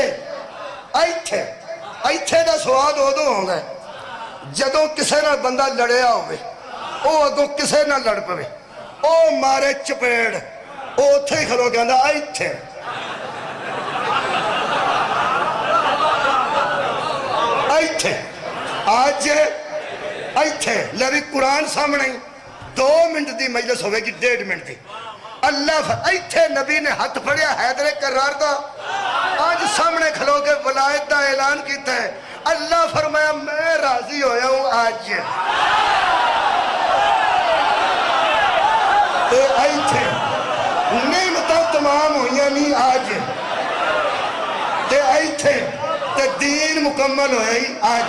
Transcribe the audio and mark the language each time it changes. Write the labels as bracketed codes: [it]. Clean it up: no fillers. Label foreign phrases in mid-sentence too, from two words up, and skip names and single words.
[pa] ਇੱਥੇ ਇੱਥੇ ਦਾ ਸਵਾਦ ਉਦੋਂ ਆਉਂਦਾ ਜਦੋਂ ਕਿਸੇ ਨਾਲ ਬੰਦਾ ਲੜਿਆ ਹੋਵੇ, ਉਹ ਅੱਗੋਂ ਕਿਸੇ ਨਾਲ ਲੜ ਪਵੇ, ਉਹ ਮਾਰੇ ਚਪੇੜ, ਉਹ ਉੱਥੇ ਹੀ ਖਲੋ ਕਹਿੰਦਾ ਇੱਥੇ। ਇੱਥੇ ਅੱਜ ਇੱਥੇ। ਲੈ ਵੀ ਕੁਰਾਨ ਸਾਹਮਣੇ 2 ਮਿੰਟ ਦੀ ਮਜਲਿਸ ਹੋਵੇਗੀ, 1.5 ਮਿੰਟ ਦੀ। ਅੱਲਾਹ ਇੱਥੇ ਨਬੀ ਨੇ ਹੱਥ ਫੜਿਆ हैदर करार ਦਾ, ਅੱਜ ਸਾਹਮਣੇ ਖਲੋ ਕੇ ਵਲਾयत ਦਾ ਐਲਾਨ ਕੀਤਾ ਹੈ। ਅੱਲਾਹ ਫ਼ਰਮਾਇਆ ਮੈਂ ਰਾਜ਼ੀ ਹੋਇਆ ਹੂੰ ਅੱਜ। ਇੱਥੇ ਨੇਮਤਾਂ ਤਮਾਮ ਹੋਈਆਂ ਨਹੀਂ ਅੱਜ, ਤੇ ਇੱਥੇ ਤੇ ਦੀਨ ਮੁਕੰਮਲ ਹੋਇਆ ਹੀ ਅੱਜ।